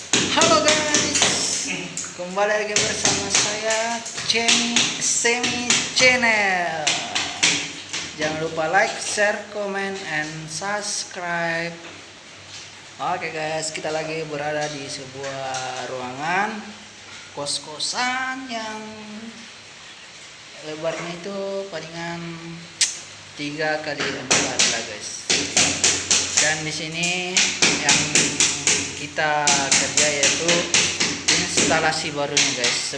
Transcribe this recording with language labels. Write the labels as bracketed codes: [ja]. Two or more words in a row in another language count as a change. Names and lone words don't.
[id] Halo guys, kembali lagi bersama saya Semi Channel. Jangan lupa [en] like, share, comment, and subscribe. [id] Oke guys, kita lagi berada di sebuah ruangan kos-kosan yang lebarnya itu palingan 3x4 lah guys. Dan di sini yang kita kerja yaitu instalasi barunya guys.